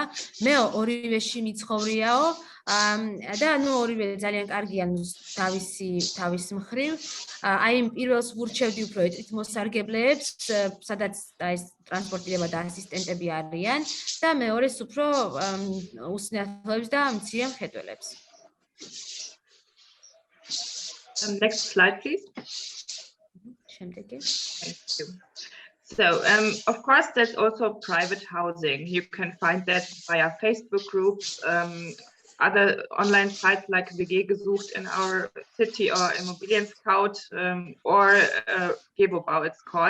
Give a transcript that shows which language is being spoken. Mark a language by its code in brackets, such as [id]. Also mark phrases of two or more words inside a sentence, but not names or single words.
[ka] მე ორივეში მიცხოვრიაო და ნუ ორივე ძალიან კარგია თავის მხრივ. აი იმ პირველს ვურჩევდი უფრო ეტყვით მოსარგებლეებს, სადაც ეს ტრანსპორტირება და ასისტენტები არიან და მეორეს უფრო უსინათლოებს და მცირე მხედველებს. [en] Next slide, please. [ka] შემდეგი. [en] Thank you. So, of course, there's also private housing. You can find that via Facebook groups, other online sites like WG gesucht in our city or Immobilien Scout or Gebobau it's called.